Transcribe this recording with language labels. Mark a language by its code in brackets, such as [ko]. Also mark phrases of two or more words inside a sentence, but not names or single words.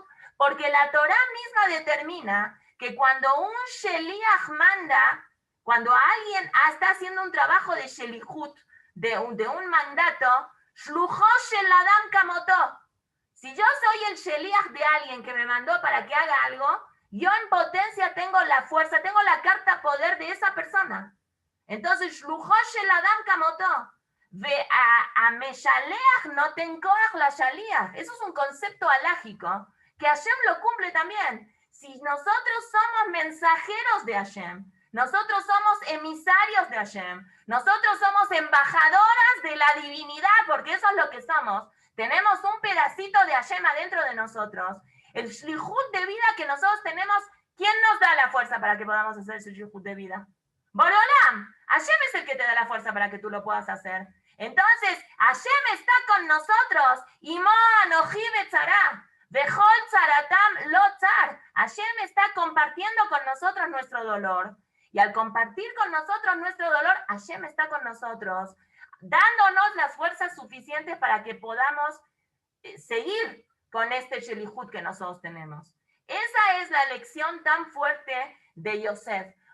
[es] Porque la Torá misma determina que cuando un Sheliach manda, cuando alguien está haciendo un trabajo de Shelihut, de un mandato, [he] שלוחו של אדם כמותו. [es] Si yo soy el Sheliach de alguien que me mandó para que haga algo, yo en potencia tengo la fuerza, tengo la carta poder de esa persona. Entonces, [he] שלוחו של אדם כמותו. והמשלח נותן כח לשליח. [es] Eso es un concepto alágico que Hashem lo cumple también. Si nosotros somos mensajeros de Hashem, nosotros somos emisarios de Hashem, nosotros somos embajadoras de la divinidad, porque eso es lo que somos. Tenemos un pedacito de Hashem adentro de nosotros. El shlihut de vida que nosotros tenemos, ¿quién nos da la fuerza para que podamos hacer ese shlihut de vida? [he] Borolam. [es] Hashem es el que te da la fuerza para que tú lo puedas hacer. Entonces, Hashem está con nosotros. [he] עמו אנכי בצרה. בכל צרתם לו צר. [es] Hashem está compartiendo con nosotros nuestro dolor. Y al compartir con nosotros nuestro dolor, Hashem está con nosotros, dándonos las fuerzas suficientes para que podamos seguir con este Shelihut que nosotros tenemos. Esa es la lección tan fuerte de Yosef.